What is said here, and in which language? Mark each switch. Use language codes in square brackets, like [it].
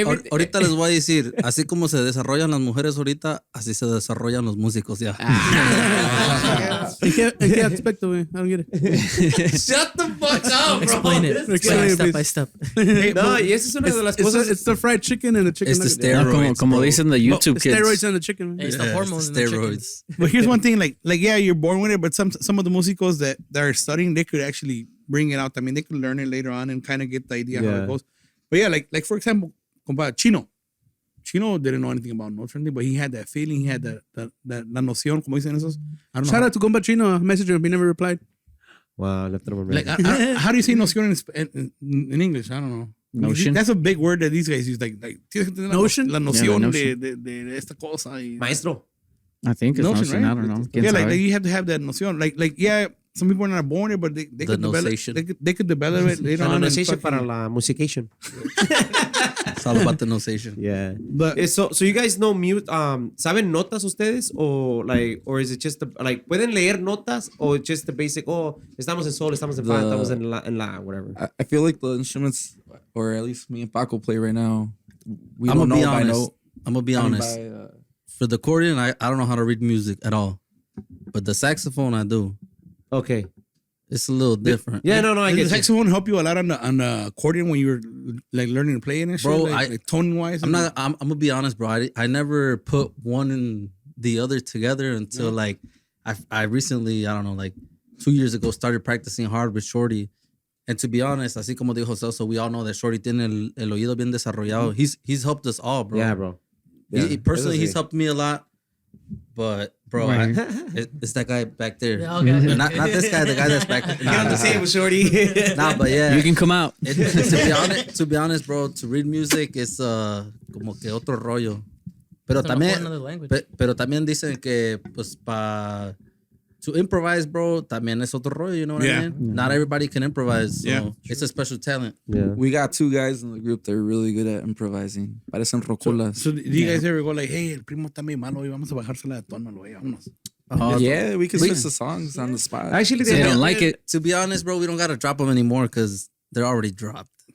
[es] Ahorita les voy a decir, así como se desarrollan las mujeres ahorita, así se desarrollan los músicos ya. ¿En qué aspecto, güey? [en] I don't get it. Shut the fuck up, bro. Explain it. Step by step. [es] No, y esa es una de las cosas. [en] It's the fried chicken and the chicken It's the nuggets. steroids, [es] como dicen [en] the YouTube kids. Steroids and the chicken. It's the hormones in the chicken. steroids. But here's one thing, like yeah, you're born with it, but some of the músicos that are studying, they could actually bring it out. I mean, they could learn it later on and kind of get the idea how it goes. But yeah, like for example, compa Chino. Chino didn't know anything about notes or anything, but he had that feeling, he had that [es] la noción, como dicen esos. [en] I don't know. Shout out to compa Chino, I messaged him, he never replied. Wow, left it over. Like, how do you say noción in English? I don't know. Notion. That's a big word that these guys use. [es] Like tienes que tener [en] notion? [es] La noción [en] notion. [es] de esta cosa. Y, Maestro. [en] I think it's notion, right? I don't know. Yeah, like you have to have that noción. Like yeah, some people are not born it, but they could develop. They could develop it later on. Pronunciation para la musication. It's all about the notation. Yeah. But so you guys know mute. [es] ¿Saben notas ustedes [en] or is it just like [es] pueden leer notas [en] or just the basic? [es] Oh, estamos en sol, estamos en fa, estamos en la, [en] whatever. I feel like the instruments, or at least me and Paco play right now, we I'm don't gonna know be by honest. note. I'm gonna be honest. For the accordion, I don't know how to read music at all, but the saxophone I do. Okay. It's a little different. Yeah, no, I did get the saxophone help you a lot on the accordion when you were like learning to play and shit? Bro, like tone wise. I'm gonna be honest, bro. I never put one and the other together until like I recently, I don't know, like 2 years ago started practicing hard with Shorty, And to be honest, [es] así como dijo Celso, [en] we all know that Shorty [es] tiene el oído bien desarrollado. [en] He's helped us all, bro. Yeah, bro. Personally, [es] Eso sí. [en] he's helped me a lot. But bro, Right. it's that guy back there. Yeah, okay. Not this guy, the guy that's back there. Nah, shorty. Nah, but yeah. You can come out. To be honest, bro, to read music is [es] como que otro rollo. Pero [en] It's like a [es] también, [en] whole nother language. [es] pero también dicen que pues [en] to improvise, bro, [es] también es otro rollo, [en] you know what Yeah. I mean? Not everybody can improvise, so Yeah. it's a special talent. Yeah. We got 2 guys in the group that are really good at improvising. [es] Parecen rocolas. [en] So do you guys ever go like, hey, [es] el primo está medio malo y vamos a bajársela de tono, güey, vámonos? [en] Yeah, we can switch the songs on the spot. Actually, They don't like it. To be honest, bro, we don't gotta drop them anymore because they're already dropped.